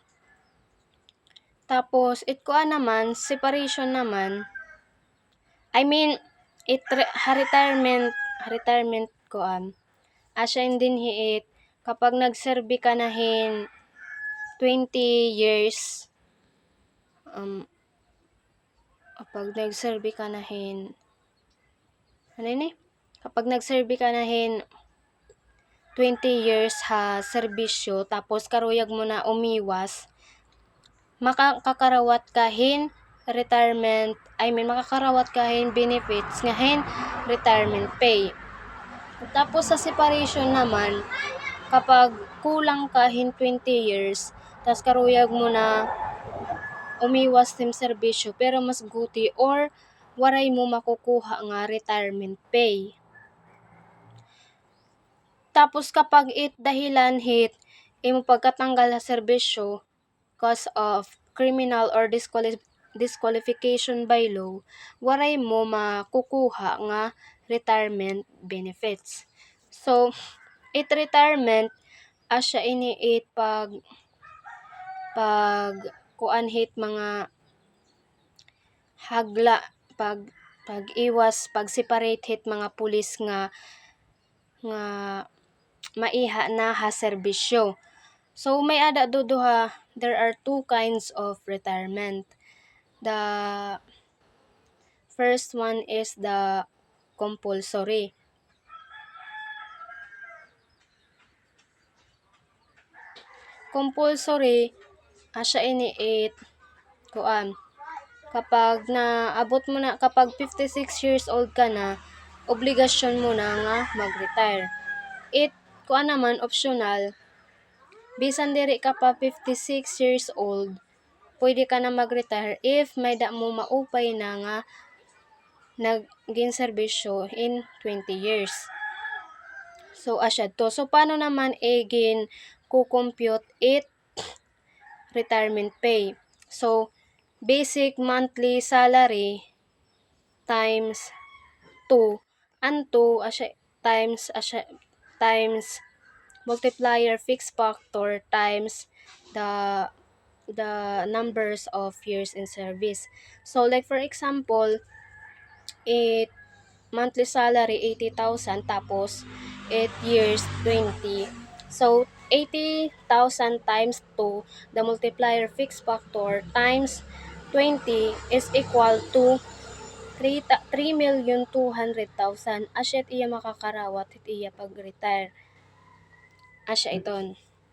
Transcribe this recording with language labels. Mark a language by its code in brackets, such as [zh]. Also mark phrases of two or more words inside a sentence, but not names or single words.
[war] Tapos naman separation naman, retirement asya din hiit kapag nagserbi ka na hin 20 years kapag nagserbi ka na hin kapag nagserbi ka na hin 20 years ha serbisyo tapos karuyag mo na umiwas, makakarawat ka hin makakarawat ka hin benefits nga hin [en] retirement pay. [war] Tapos sa separation naman, kapag kulang ka hin 20 years, tas karuyag mo na umiwas tim serbisyo pero mas guti or waray mo makukuha nga [en] retirement pay. [war] Tapos kapag dahilan hit imo pagkatanggal sa serbisyo [en] cause of criminal or disqualification by law, [war] waray mo makukuha nga [en] retirement benefits. [war] So retirement asya iniit pag kuanhit mga hagla pag-iwas, pag-separate hit mga pulis nga maiha na ha serbisyo. So may ada duduha, [en] there are 2 kinds of retirement. The first one is the compulsory. [war] Compulsory asya iniit kapag naabot mo na, kapag 56 years old ka na, obligasyon mo na nga mag-retire. Naman optional, bisan diri ka pa 56 years old, pwede ka na mag-retire if may da mo maupay na nga naging serbisyo in 20 years. So asya to. So paano naman kukompute [en] retirement pay? So basic monthly salary times 2 and 2 times multiplier fixed factor times the numbers of years in service. So like for example, monthly salary 80,000 tapos 8 years 20. So 80,000 times 2, the multiplier fixed factor times 20 is equal to 3,200,000. [war] Asyat iya makakarawat it iya pag-retire. Asya iton.